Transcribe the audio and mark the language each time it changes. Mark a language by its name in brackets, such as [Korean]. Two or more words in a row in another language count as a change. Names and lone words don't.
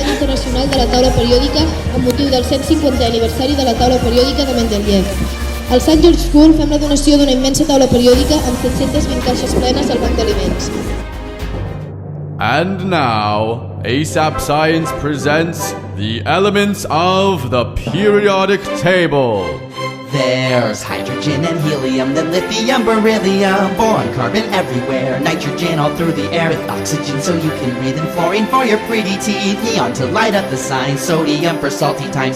[Catalan] l'Any Internacional de la Taula Periòdica amb motiu del 150è aniversari de la Taula Periòdica de Mendeleev. Al St. George School fem la donació d'una immensa taula periòdica amb 720 caixes plenes al banc d'aliments. [English] And now, ASAP Science presents the elements of the periodic table. There's hydrogen and helium, then lithium, beryllium, boron, carbon everywhere, nitrogen all through the air with oxygen so you can breathe, and fluorine for your pretty teeth, neon to light up the signs, sodium for salty times,